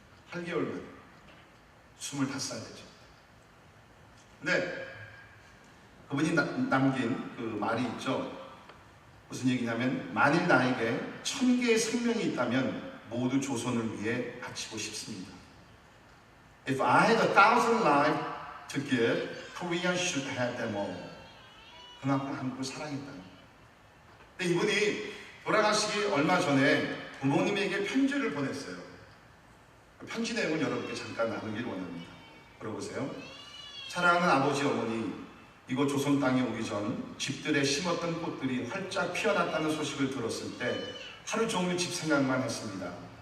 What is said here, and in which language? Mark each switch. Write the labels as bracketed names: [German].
[Korean] 8개월 만에 25살 되죠. 근데 그분이 남긴 그 말이 있죠. 무슨 얘기냐면, 만일 나에게 1000개의 생명이 있다면 모두 조선을 위해 바치고 싶습니다. [English] If I had 1,000 lives to give, Korea should have them all. [Korean] 그만큼 한국을 사랑했다. 근데 이분이 돌아가시기 얼마 전에 부모님에게 편지를 보냈어요. 그 편지 내용을 여러분께 잠깐 나누길 원합니다. 들어보세요. 사랑하는 아버지, 어머니, 이곳 조선 땅에 오기 전 집들에 심었던 꽃들이 활짝 피어났다는 소식을 들었을 때 하루 종일 집 생각만 했습니다.